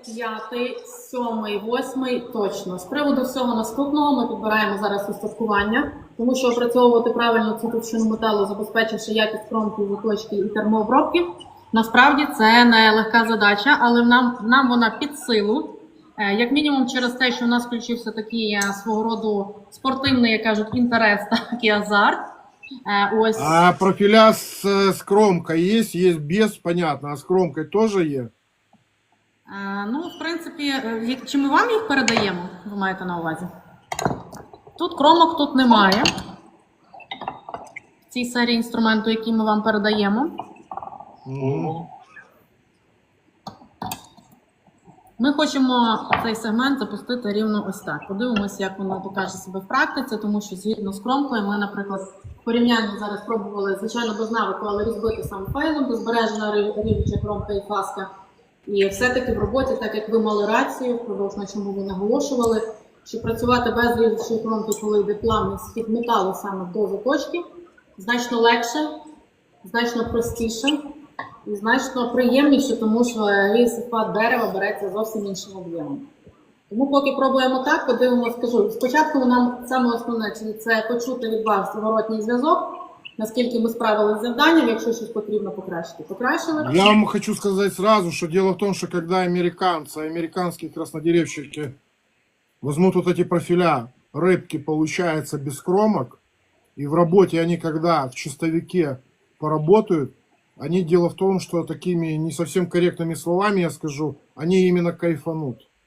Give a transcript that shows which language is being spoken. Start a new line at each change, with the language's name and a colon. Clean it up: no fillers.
Ukrainian: п'ятий, сьомий, восьмий точно. З приводу всього наступного ми підбираємо зараз устаткування, тому що опрацьовувати правильно цю товщину металу, забезпечивши якість кромки, заточки і термообробки, насправді це не легка задача, але нам вона під силу. Як мінімум через те, що в нас включився такий свого роду спортивний, як кажуть, інтерес, так і азарт. Ось.
Russian: А профиля с кромкой есть без, понятно, а с кромкой тоже есть?
Ukrainian: Ну, в принципі, чи ми вам їх передаємо, ви маєте на увазі? Тут кромок тут немає. В цій серії інструменту, який ми вам передаємо. Ми хочемо цей сегмент запустити рівно ось так. Подивимося, як воно покаже себе в практиці, тому що згідно з кромкою ми, наприклад, в порівнянні зараз пробували, звичайно, без навику, але різбити сам файлом, де збережена рівнича кромка і фаска. І все-таки в роботі, так як ви мали рацію, впродовж на чому ви наголошували, що працювати без рівничої кромки, коли йде плавний схід металу саме до заточки, значно легше, значно простіше і значно приємніше, тому що різьба дерева береться зовсім іншим об'ємом. Тому поки пробуємо так, подивимося, скажу. Спочатку нам саме основне, це почути від вас зворотній зв'язок, наскільки ми справилися з завданням, якщо щось потрібно покращити, покращили.
Russian: Я вам хочу сказать сразу, что дело в том, что когда американские краснодеревщики возьмут вот эти профиля рыбки, получается, без кромок, и в работе они, когда в чистовике поработают, они, дело в том, что такими не совсем корректными словами я скажу, они именно кайфанут.